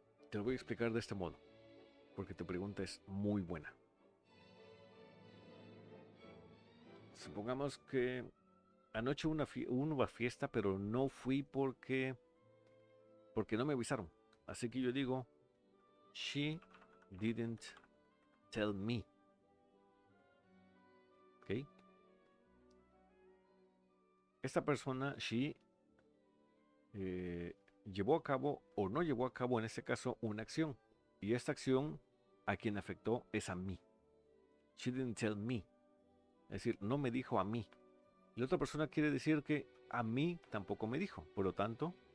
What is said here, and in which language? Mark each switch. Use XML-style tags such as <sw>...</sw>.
<es>Te lo voy a explicar de este modo, porque tu pregunta es muy buena. Supongamos que anoche hubo una fiesta, pero no fui porque no me avisaron. Así que yo digo,</es> <en>she didn't tell me.</en> <es>¿Ok? Esta persona, she, llevó a cabo o no llevó a cabo en este caso una acción. Y esta acción a quien afectó es a mí.</es> <en>She didn't tell me.</en> <es>Es decir, no me dijo a mí. Y la otra persona quiere decir que a mí tampoco me dijo. Por lo tanto,</es>